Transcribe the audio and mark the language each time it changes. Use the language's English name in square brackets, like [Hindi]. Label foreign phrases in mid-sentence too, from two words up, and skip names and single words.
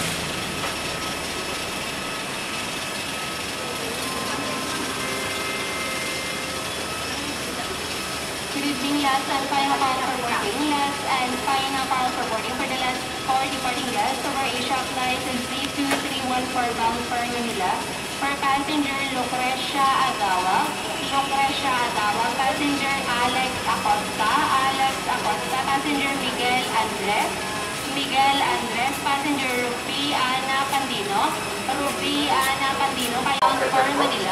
[English] Good evening, last and final call for boarding. Last and final call for boarding for the last 4 departing guests of our Asia flight Z2314 bound for Manila. For passenger Lucrecia Agawa, passenger Alex Acosta, passenger Miguel Andres, Miguel Andres, passenger Ruby Ana Pandino. Ruby Ana Pandino, bound for Manila.